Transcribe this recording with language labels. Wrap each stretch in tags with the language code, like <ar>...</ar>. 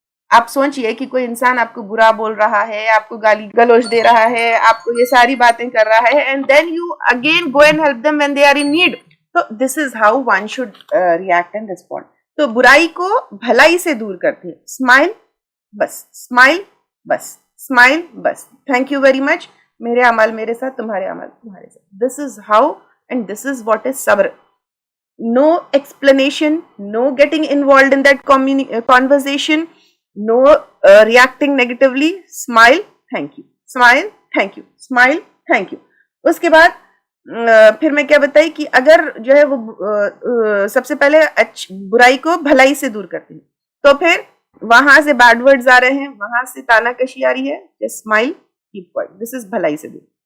<ur>آپ سوچئے کہ کوئی انسان آپ کو برا بول رہا ہے, آپ کو گالی گلوچ دے رہا ہے, آپ کو یہ ساری باتیں کر رہا ہے,</ur> <en>And then you again go and help them when they are in need. تو this is how one should react and respond.</en> <ur>تو برائی کو بھلائی سے دور کرتے ہیں. اسمائل بس, اسمائل بس, اسمائل بس,</ur> <en>thank you very much,</en> <ur>میرے اعمال میرے ساتھ, تمہارے اعمال تمہارے ساتھ.</ur> <en>This is how and this is what is صبر. No explanation, no getting involved in that conversation, no reacting negatively. Smile, thank you. Smile, thank you. Smile, thank you.</en> <ur>اس کے بعد پھر میں کیا بتائی کہ اگر جو ہے وہ سب سے پہلے برائی کو بھلائی سے دور کرتے ہیں, تو پھر وہاں سے</ur> <en>bad words</en> <ur>آ رہے ہیں, وہاں سے تانا کشی آ رہی ہے,</ur> <en>Smile, keep quiet.</en> <ur>دس از بھلائی سے دور.</ur>